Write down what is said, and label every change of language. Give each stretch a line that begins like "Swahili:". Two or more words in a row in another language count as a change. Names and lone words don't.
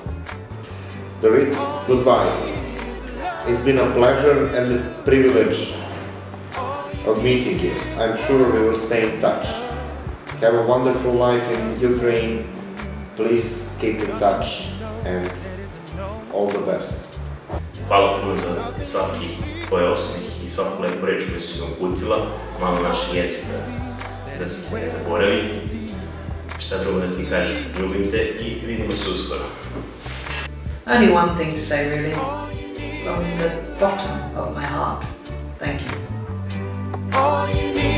English: Dorit, goodbye. It's been a pleasure and a privilege of meeting you. I'm sure we will stay in touch. Have a wonderful life in Ukraine. Please keep in touch and all the best.
Serbian: Hvala puno za svaki tvoj osmih i svaku lepu reč koju si nam uputila. Malo našeg jezika da se ne zaboravi. Šta drugo da ti kažem, ljubim te i vidimo se uskoro.
English: Only one thing to say really, from the bottom of my heart, thank you.